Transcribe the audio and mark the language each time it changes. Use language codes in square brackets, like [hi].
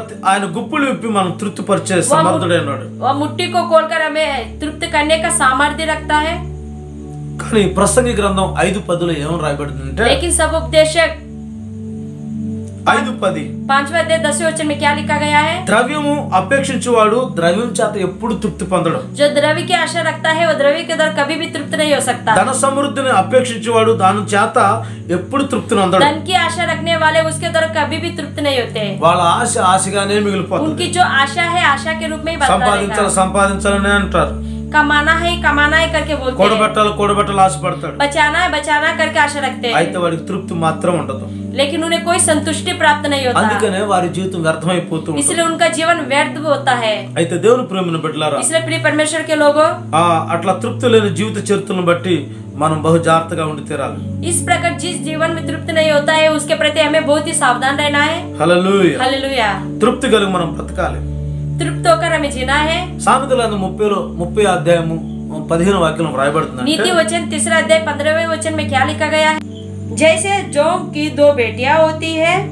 [te] ఆయన గుప్పులు విప్పి మనం తృప్తిపరిచే సమర్థుడై ఉన్నాడు. [hi] वो मुट्ठी को खोलकर हमें तृप्त करने का सामर्थ्य रखता है। [te] కానీ ప్రసంగి గ్రంథం 5:10 ఏమని రాయబడిందంటే, [hi] लेकिन सब उपदेशक 5:10 5वां अध्याय 10वें वचन में क्या लिखा गया है? [te] ద్రవ్యము అపేక్షించువాడు ద్రవ్యం చేత ఎప్పుడు తృప్తి పొందడు. [hi] जो द्रव्य की आशा रखता है वो द्रव्य के द्वारा कभी भी तृप्त नहीं हो सकता। [te] ధన సమృద్ధిని అపేక్షించేవాడు దాని చేత ఎప్పుడు తృప్తిని అందడు. [hi] धन की आशा रखने वाले उसके द्वारा कभी भी तृप्त नहीं होते। [te] వాళ్ళ ఆశ ఆశగానే మిగిలిపోతుంది. [hi] उनकी जो आशा है आशा के रूप में ही बरता रहेगा। [te] సంపాదించాలని అంటారు. [hi] कमाना है करके बोलते हैं। [te] కూడబెట్టాలి ఆశపడతాడు. [hi] बचाना है करके आशा रखते हैं। [te] అయితే వాడికి తృప్తి మాత్రం ఉండదు. [hi] लेकिन उन्हें कोई संतुष्टि प्राप्त नहीं होता। [te] అందుకనే వారి జీవితం వ్యర్థమైపోతూ ఉంటుంది. [hi] इसलिए उनका जीवन व्यर्थ होता है। [te] అయితే దేవుని ప్రేమను బిడ్డలారా, [hi] इसलिए प्रिय परमेश्वर के लोगों, [te] అట్లా తృప్తి లేని జీవిత చరిత్రను బట్టి మనం బహు జాగ్రత్తగా ఉండి తీరాలి. [hi] इस प्रकार जिस जीवन में तृप्त नहीं होता है उसके प्रति हमें बहुत ही सावधान रहना है। [te] హల్లెలూయా. [hi] हालेलुया। [te] తృప్తి కలిగి మనం బ్రతకాలి. [hi] तृप्त होकर हमें जीना है। [te] సామెతల 30 అధ్యాయము 15 వాక్యం రాయబడుతుంది. [hi] नीति वचन 3 अध्याय 15वें वचन में क्या लिखा गया है? जैसे जोंक की 2 बेटियां होती है,